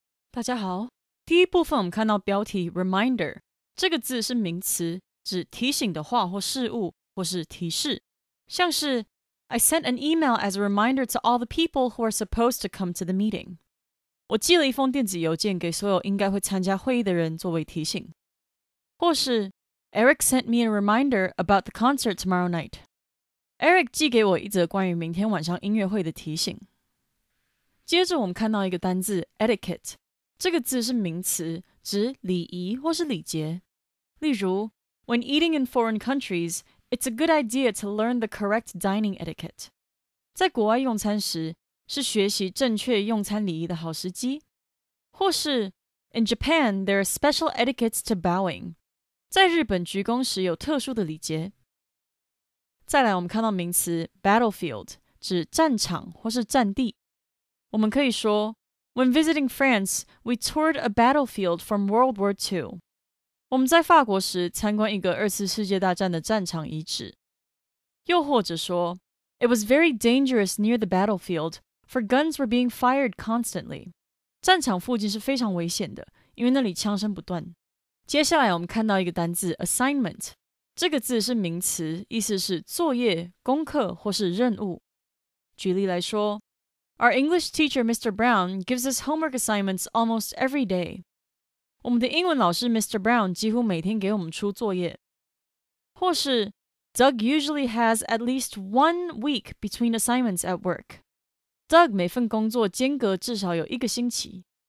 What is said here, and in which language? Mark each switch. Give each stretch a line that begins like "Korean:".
Chinese: 大家好，第一部分我们看到标题 reminder 这个字是名词，指提醒的话或事物，或是提示，像是
English: I sent an email as a reminder to all the people who are supposed to come to the meeting.
Chinese: 我寄了一封电子邮件给所有应该会参加会议的人作为提醒。或是
English: Eric sent me a reminder about the concert tomorrow night.
Chinese: Eric 寄给我一则关于明天晚上音乐会的提醒。接着我们看到一个单字 etiquette 这个字是名词，指礼仪或是礼节。例如
English: When eating in foreign countries, it's a good idea to learn the correct dining etiquette.
Chinese: 在国外用餐时是学习正确用餐礼仪的好时机。或是
English: In Japan, there are special etiquettes to bowing.
Chinese: 在日本鞠躬时有特殊的礼节。再来我们看到名词 battlefield 指战场或是战地。我们可以说
English: When visiting France, we toured a battlefield from World War II.
Chinese: 我们在法国时参观一个二次世界大战的战场遗址。又或者说
English: It was very dangerous near the battlefield, for guns were being fired constantly.
Chinese: 战场附近是非常危险的，因为那里枪声不断。接下来我们看到一个单字 assignment 这个字是名词，意思是作业、功课或是任务。举例来说
English: Our English teacher Mr. Brown gives us homework assignments almost every day.
Chinese: 我们的英文老师 Mr. Brown 几乎每天给我们出作业。或是
English: Doug usually has at least 1 week between assignments at work.
Chinese: Doug 每份工作间隔至少有1个星期。